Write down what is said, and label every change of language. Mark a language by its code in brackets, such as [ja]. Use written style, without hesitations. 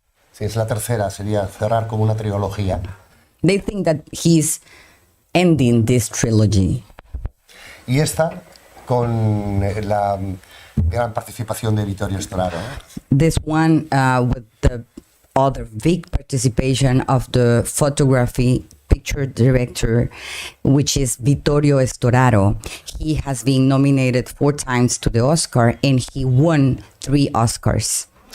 [es] Sí, es la tercera, sería cerrar como una trilogía. [en] They think that he's ending this trilogy. [es] Y esta con la gran participación de Vittorio Storaro. [en] This one with the other big participation of the photography picture director, which is Vittorio Storaro. He has been nominated 4 times to the Oscar, and he won 3 Oscars.